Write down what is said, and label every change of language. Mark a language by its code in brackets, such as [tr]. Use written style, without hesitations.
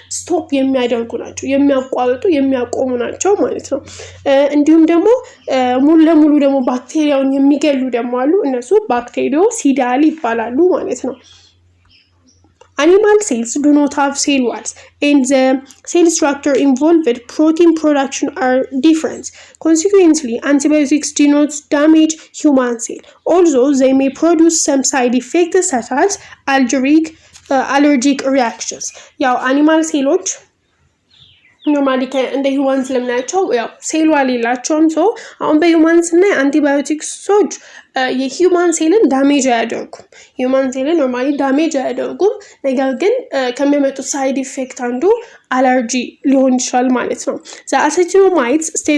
[am] ስቶፕ የሚያደርጉ ናቸው፣ የሚያቋርጡ የሚያቆሙ ናቸው ማለት ነው። እንዲሁም ደግሞ ሙሉ ለሙሉ ደግሞ ባክቴሪያውን የሚገሉ ደግሞ አሉ። እነሱ ባክቴሪዮሲዳል ይባላሉ ማለት ነው። [en] Animal cells do not have cell walls and the cell structure involved protein production are different. Consequently, antibiotics do not damage human cell, although they may produce some side effects such as allergic reactions. [am] ያው አኒማል ሴሎች ኖርማሊ እንደ ሂውማን ስለምናያቸው ያው ሴል ዋል የላቸውም። ሶ አሁን በሂውማን ስናይ አንቲባዮቲክሶች የሂውማን ሴልን ዳሜጅ አያደርጉም። ሂውማን ሴልን ኖርማሊ ዳሜጅ አያደርጉም። ነገር ግን ከሚያመጡት ሳይድ ኢፌክት አንዱ አለርጂ ሊሆን ይችላል ማለት ነው። ዘ አሴቶማይድስ